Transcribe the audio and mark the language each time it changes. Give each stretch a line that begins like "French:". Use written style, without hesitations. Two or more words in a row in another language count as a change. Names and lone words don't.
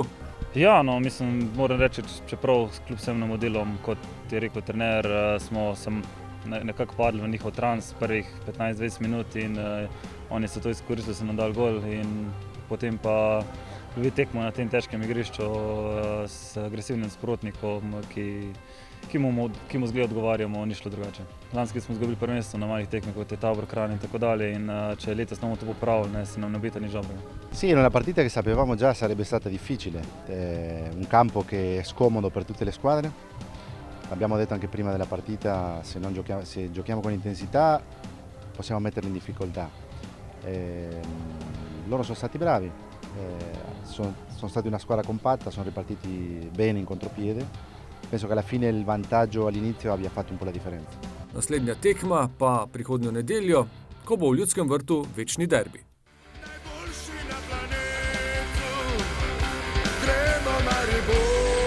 Slovenian: Ja, no, mislim, moram reči, čeprav kljub vsem modelom, kot je rekel trener, smo nekako padli v njihov trans prvih 15-20 minut in oni so to izkoristili, so nam dali gol in potem pa tekmo na tem težkem igrišču s agresivnim nasprotnikom, ki mu zgleda odgovarjamo, ni šlo drugače. Lanski smo izgubili prvenstvo na malih tekmah, kot je Tabor, Kranj in tako dalje, in če letos ne bomo to popravili, se nam ne obeta nič dobrega.
Italian: Sì, era una partita che sapevamo già sarebbe stata difficile, un campo che è scomodo per tutte le squadre. Abbiamo detto anche prima della partita, se giochiamo con intensità possiamo metterli in difficoltà. Loro sono stati bravi, sono stati una squadra compatta, sono ripartiti bene in contropiede. Penso che alla fine il vantaggio all'inizio abbia fatto un po' la differenza.
Slovenian: Naslednja tekma pa prihodnjo nedeljo, ko bo v Ljudskem vrtu večni derbi. Najboljši na planetu, gremo Maribor.